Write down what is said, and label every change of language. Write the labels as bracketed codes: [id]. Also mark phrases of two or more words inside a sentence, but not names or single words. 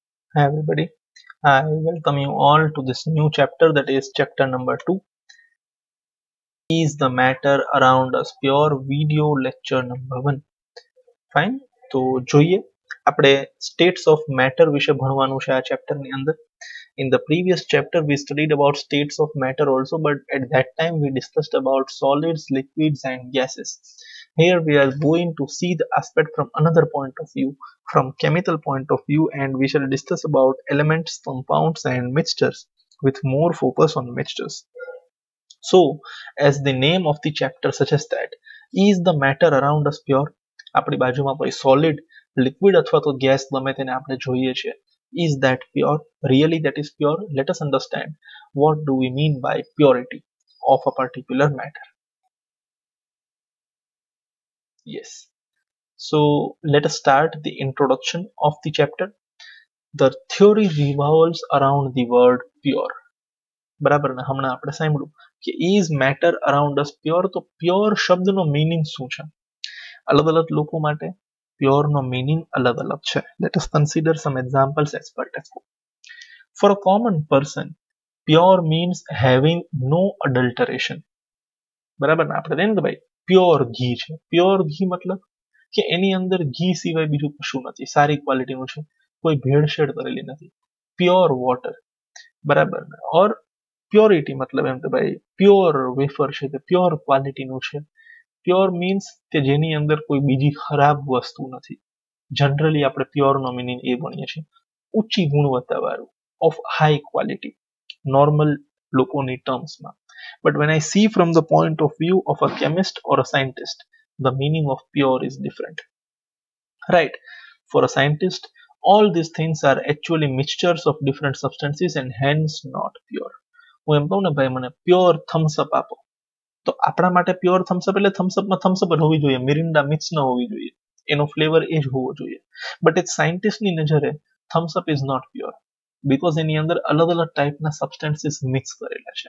[en] Hi everybody, I welcome you all to this new chapter, that is chapter number 2, is the matter around us pure video lecture number 1. Fine, [gu] તો જોઈએ આપણે [en] states of matter [gu] વિશે ભણવાનું છે આ chapter ની અંદર. [en] In the previous chapter we studied about states of matter also, but at that time we discussed about solids, liquids and gases. Here we are going to see the aspect from another point of view, from chemical point of view, and we shall discuss about elements, compounds and mixtures with more focus on mixtures. So, as the name of the chapter suggests, that is the matter around us pure? [gu] આપણી બાજુમાં કોઈ [en] solid, liquid [gu] અથવા તો gas ગમે તેને આપણે જોઈએ છે. [en] Is that pure? Really that is pure? Let us understand what do we mean by purity of a particular matter. Yes. So let us start the introduction of the chapter. The theory revolves around the word pure. [gu] બરાબર ને, હમણાં આપણે સાંભળ્યું કે [en] is matter around us pure? [gu] તો pure શબ્દનો meaning શું છે? અલગ અલગ લોકો માટે pure નો meaning અલગ અલગ છે. [en] Let us consider some examples as per textbook. For a common person, pure means having no adulteration. [gu] બરાબર ને, આપણે કહીએ ને કે ભાઈ પ્યોર ઘી છે. પ્યોર ઘી મતલબ કે એની અંદર ઘી સિવાય બીજું કશું નથી, સારી ક્વોલિટીનું છે, કોઈ ભેળસેળ કરેલી નથી. [en] pure water, [gu] બરાબર ને. ઓર પ્યોરિટી મતલબ એમ કે ભાઈ [en] pure wafer [gu] છે તે પ્યોર ક્વોલિટીનું છે. [en] pure means [gu] કે જેની અંદર કોઈ બીજી ખરાબ વસ્તુ નથી. જનરલી આપણે પ્યોરનો મિનિંગ એ ગણીએ છીએ ઊંચી ગુણવત્તાવાળું, [en] of high quality, [gu] નોર્મલ લોકોની ટર્મ્સમાં. [en] But when I see from the point of view of a chemist or a scientist, the meaning of pure is different. Right? For a scientist, all these things are actually mixtures of different substances and hence not pure. [gu] હું એમ કહું ને ભાઈ મને પ્યોર થમ્સઅપ આપો, તો આપણા માટે પ્યોર થમ્સઅપ એટલે થમ્સઅપમાં થમ્સઅપ જ હોવી જોઈએ, મિરિન્ડા મિક્સ ન હોવી જોઈએ, એનો ફ્લેવર એ જ હોવો જોઈએ. બટ એ સાયન્ટિસ્ટની નજરે [en] Thums Up is not pure, [gu] બીકોઝ એની અંદર અલગ અલગ ટાઈપના [en] substances mix [gu] કરેલા છે.